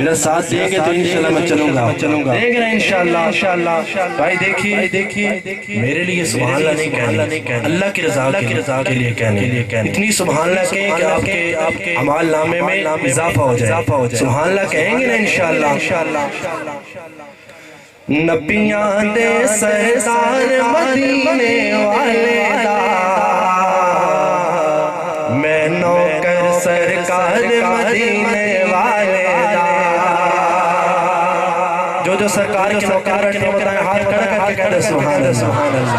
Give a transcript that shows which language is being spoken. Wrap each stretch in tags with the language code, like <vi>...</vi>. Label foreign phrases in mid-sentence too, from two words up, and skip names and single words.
<hi>मेरा साथ देंगे तो</hi> <ar>إن شاء الله</ar> <hi>मैं चलूंगा देंगे ना</hi> <ar>إن شاء الله.</ar> <hi>भाई देखिए मेरे लिए</hi> <ar>سبحان الله</ar> <hi>नहीं कहना, अल्लाह की रज़ा के लिए कहने इतनी</hi> <ar>سبحان الله</ar> <hi>कहें कि आपके अमाल नामे में इजाफा हो जाए।</hi> <ar>سبحان الله</ar> <hi>कहेंगे ना</hi> <ar>إن شاء الله.</ar> <pa>ਨਬੀਆਂ ਦੇ ਸਰਦਾਰ ਮਦੀਨੇ ਵਾਲੇ ਦਾ ਮੈਂ ਨੌਕਰ ਸਰਕਾਰ ਮਦੀਨੇ ਵਾਲੇ ਦਾ।</pa> <hi>जो सरकार के नौकर बताए हाथ खड़ा करके कहते</hi> <ar>سبحان الله.</ar>